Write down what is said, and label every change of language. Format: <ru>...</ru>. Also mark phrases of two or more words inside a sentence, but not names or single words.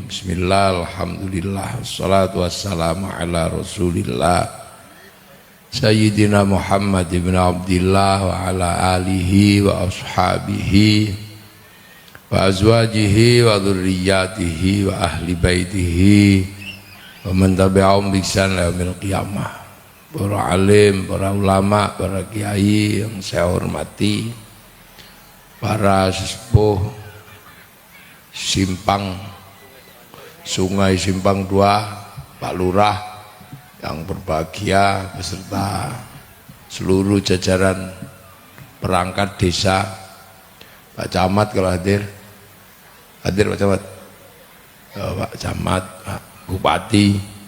<ar>بسم الله الحمد لله والصلاة والسلام على رسول الله سيدنا محمد ابن عبد الله وعلى آله وأصحابه وأزواجه وذرياته وأهل بيته ومن تبعهم بإحسان إلى يوم القيامة.</ar> <id>Para alim, para ulama, para kiai yang saya hormati, para sesepuh Simpang Sungai Simpang 2, Pak Lurah yang berbahagia beserta seluruh jajaran perangkat desa, Pak Camat kalau hadir Pak Camat, Pak Camat, Pak Bupati,</id>